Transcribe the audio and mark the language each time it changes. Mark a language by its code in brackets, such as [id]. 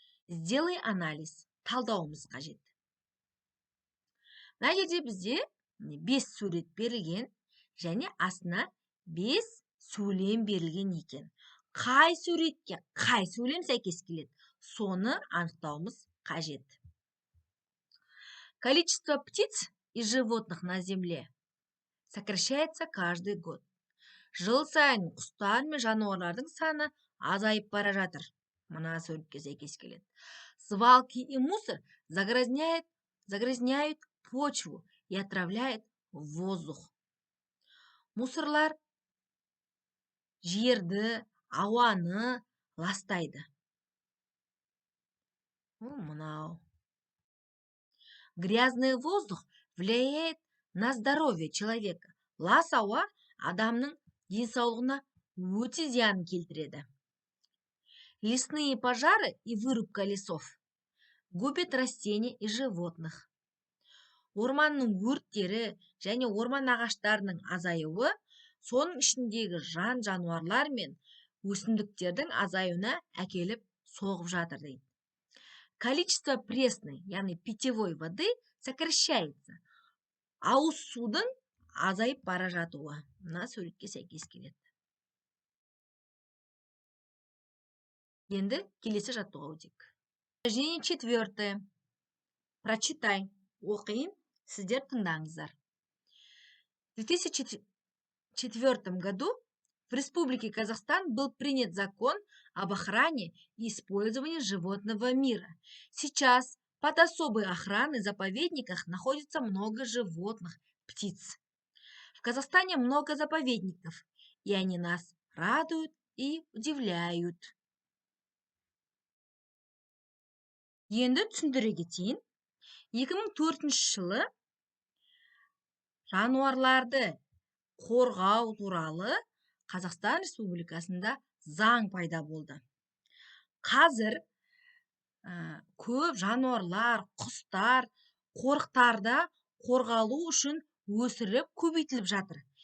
[ru] Сделай анализ. [kk] Талдауымыз қажет. Мына жерде бізде 5 сурет берілген және астына 5 сөйлем берілген екен. Қай суретке қай сөйлем сәйкес келеді, соны анықтауымыз қажет. [ru] Количество птиц и животных на земле сокращается каждый год. [kk] Жыл сайын құстар мен жануарлардың саны азайып бара жатыр. Мына суретке сәйкес келеді. [ru] Свалки и мусор загрязняют почву и отравляют воздух. [kk] Мусорлар жерді, ауаны ластайды. Мынау. [ru] Грязный воздух влияет на здоровье человека. [kk] Лас ауа адамның денсаулығына өте зиян келтіреді. [ru] Лесные пожары и вырубка лесов губят растения и животных. [kk] Орманның өрттері және орман ағаштарының азаюы соның ішіндегі жан-жануарлар мен өсімдіктердің азаюына әкеліп соғып жатыр дейді. [ru] Количество пресной, [kk] яғни [ru] питьевой воды сокращается. [kk] Ауыз судың азайып бара жатуы. Мына суретке сәйкес келеді. Енді келесі жаттығуға өтейік. [ru] Упражнение 4. Прочитай. [kk] Оқиын, сіздер тыңдаңыздар. [ru] В 2004 году в Республике Казахстан был принят закон об охране и использовании животного мира. Сейчас под особой охраной в заповедниках находится много животных, птиц. В Казахстане много заповедников, и они нас радуют и удивляют. [kk] Енді түсіндіре кетейін. 2004 жылы жануарларды қорғау туралы Қазақстан Республикасында заң пайда болды. Қазір көп жануарлар, құстар, қорықтарда қорғалу үшін өсіріп көбейтіліп жатыр.